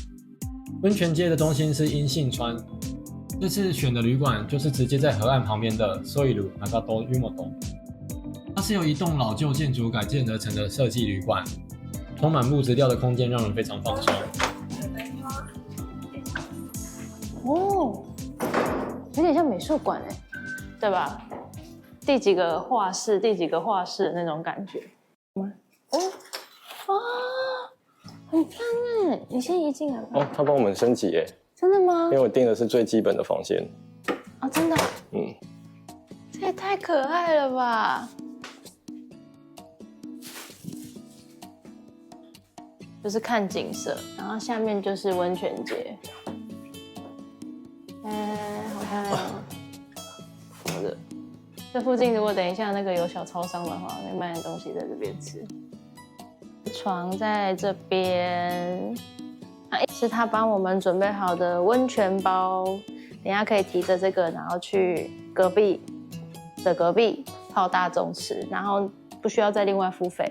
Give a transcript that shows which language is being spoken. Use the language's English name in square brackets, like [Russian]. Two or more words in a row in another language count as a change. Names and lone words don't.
[Chinese] 溫泉街的中心是音信川，這次選的旅館就是直接在河岸旁邊的 Soiru Nagato Yumoto， 它是由一棟老舊建築改建而成的設計旅館，充滿木質調的空間讓人非常放鬆。哦，有點像美術館哎，對吧？第幾個畫室的那種感覺。哦，很漂亮！你先移進來吧。哦，他幫我們升級耶。真的嗎？因為我訂的是最基本的房間。哦，真的？嗯。這也太可愛了吧！就是看景色，然後下面就是溫泉街。好看哦。好的。這附近如果等一下那個有小超商的話，可以買點東西在這邊吃。床在這邊，是他幫我們準備好的溫泉包，等一下可以提着這個，然後去隔壁泡大眾池，然後不需要再另外付費。